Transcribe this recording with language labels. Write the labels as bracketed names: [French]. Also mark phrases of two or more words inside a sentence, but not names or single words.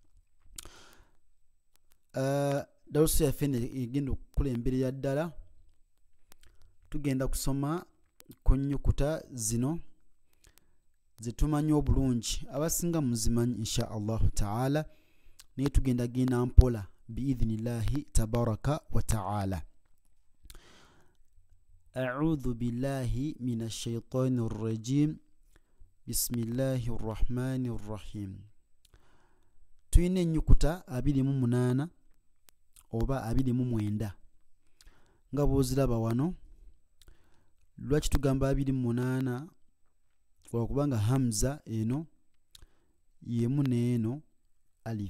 [Ganda] Darusu ya fene igenda kulemberera ddala tugenda kusoma ku nnyukuta zino zetumanyi obulungi abasinga muzimanyi [Arabic] إن شاء الله تعالى, [Ganda] naye tugenda genda mpola [Arabic] بإذن الله تبارك وتعالى. أعوذ بالله من الشيطان الرجيم بسم الله الرحمن الرحيم. [Ganda] Tuyine nnyukuta 28 oba 29 nga bw'oziraba wano. Lwaki tugamba 28? Olwakubanga hamza eno yemu neeno alif.